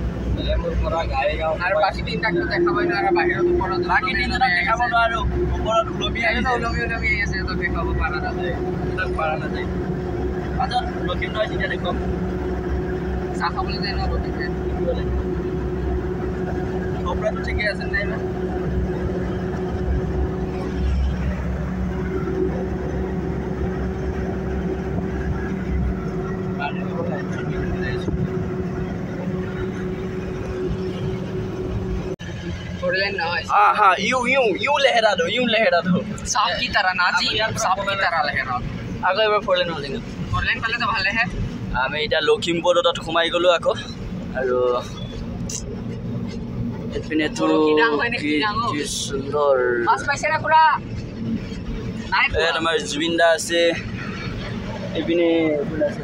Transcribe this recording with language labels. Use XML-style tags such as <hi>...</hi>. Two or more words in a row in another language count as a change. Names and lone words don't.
<as>আৰু বাকী তিনিটাকতো দেখাবই নোৱাৰা বাহিৰত ওপৰত বাকী তিনিটাক দেখাব নোৱাৰো ওপৰত ওলমি ওলমি আছে তো দেখাব পৰা নাযায় পাছত লখিমপুৰ যেতিয়া দেখুৱাম চাহ খাবলৈ যায় ন লখিমপুৰ কপৰাটো ঠিকে আছে নাই ইমান</as> <hi>हाँ हाँ यूं लहरा दो सांप की तरह ना जी सांप की तरह लहरा</hi> <as>আকৌ এবাৰ ফ'ৰ লেন হৈ যাব ফ'ৰ লেন পালে তো ভালে হে আমি এতিয়া লখিমপুৰত সোমাই গ'লোঁ আকৌ আৰু এইপিনেতো কি সুন্দৰ মাছ পাইছে না পুৰা ইয়াত আমাৰ জুবিন দা আছে এইপিনে আছে</as>